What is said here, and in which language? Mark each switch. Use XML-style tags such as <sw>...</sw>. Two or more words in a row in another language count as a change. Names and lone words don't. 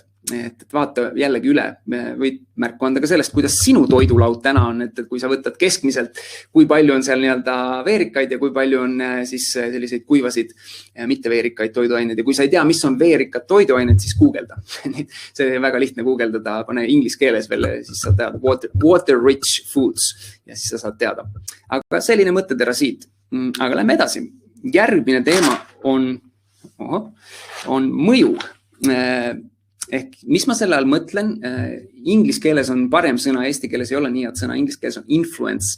<et>Et vaata jällegi üle, võid märku anda ka sellest, kuidas sinu toidulaud täna on, et kui sa võtad keskmiselt, kui palju on seal nii-öelda veerikaid ja kui palju on siis selliseid kuivasid mitte veerikaid toiduaineid. Ja kui sa ei tea, mis on veerikad toiduained, siis guugelda. See on väga lihtne guugeldada, pane inglise keeles veel, siis sa tead</et> <en>water rich foods</en> <et>ja siis sa saad teada. Aga selline mõttetera siit. Aga lähme edasi. Järgmine teema on mõju. Ehk mis ma selle all mõtlen, inglise keeles on parem sõna, eesti keeles ei ole nii head sõna, inglise keeles on influence.</et>